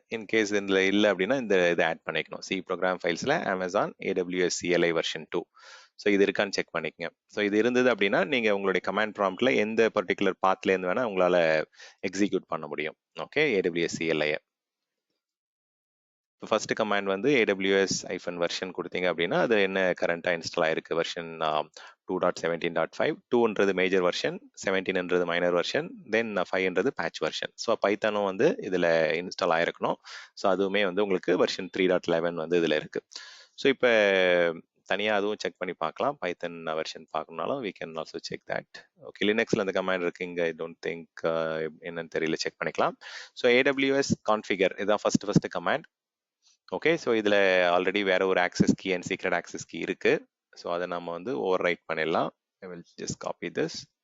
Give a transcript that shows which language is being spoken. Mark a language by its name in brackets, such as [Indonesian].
[Tamil] In case இதில் இல்லை அப்படின்னா இந்த இதை ஆட் பண்ணிக்கணும். C program ஃபைல்ஸில் Amazon AWS CLI version 2. So இது இருக்கான்னு செக் பண்ணிக்கங்க. ஸோ இது இருந்தது அப்படின்னா நீங்கள் உங்களுடைய கமாண்ட் ப்ராம்ப்டில் எந்த பர்டிகுலர் பாத்லேருந்து வேணால் உங்களால் எக்ஸிக்யூட் பண்ண முடியும். Okay, AWS CLI. இப்போ ஃபர்ஸ்ட் கமாண்ட் வந்து AWS வெர்ஷன் கொடுத்தீங்க அப்படின்னா அது என்ன கரண்டாக இன்ஸ்டால் ஆயிருக்கு, version 2.17.5. 2ன்றது major version, 17ன்றது minor version, தென் 5ன்றது பேட்ச் வெர்ஷன். ஸோ பைத்தானும் வந்து இதில் இன்ஸ்டால் ஆயிருக்கணும். ஸோ அதுவுமே வந்து உங்களுக்கு வெர்ஷன் 3.11 வந்து இதில் இருக்கு. ஸோ இப்போ தனியாக அதுவும் செக் பண்ணி பார்க்கலாம். பைத்தன் version பார்க்கணுனாலும் [English] we can also check that. [Tamil] Okay, லினக்ஸில் அந்த கமாண்ட் இருக்கு, இங்கே [English] I don't think [Tamil] என்னன்னு தெரியல, செக் பண்ணிக்கலாம். ஸோ AWS கான்ஃபிகர் இதான் ஃபர்ஸ்ட் கமாண்ட். ஓகே, ஸோ இதில் ஆல்ரெடி வேற ஒரு access key and secret access key இருக்கு. ஸோ அதை நம்ம வந்து ஓவர் ரைட் பண்ணிடலாம். [English] I will just copy this.